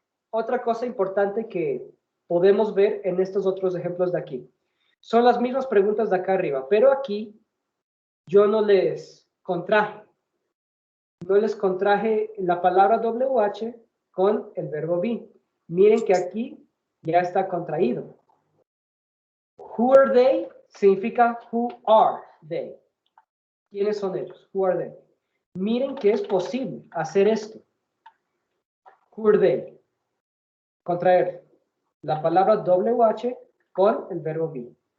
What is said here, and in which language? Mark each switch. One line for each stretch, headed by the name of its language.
Spanish: Otra cosa importante que podemos ver en estos otros ejemplos de aquí. Son las mismas preguntas de acá arriba, pero aquí yo no les contraje. No les contraje la palabra WH con el verbo be. Miren que aquí ya está contraído.
English: Who are they significa who are they.
Spanish: ¿Quiénes son ellos?
English: Who are they?
Spanish: Miren que es posible hacer esto.
English: Who are they?
Spanish: Contraer la palabra WH con el verbo be.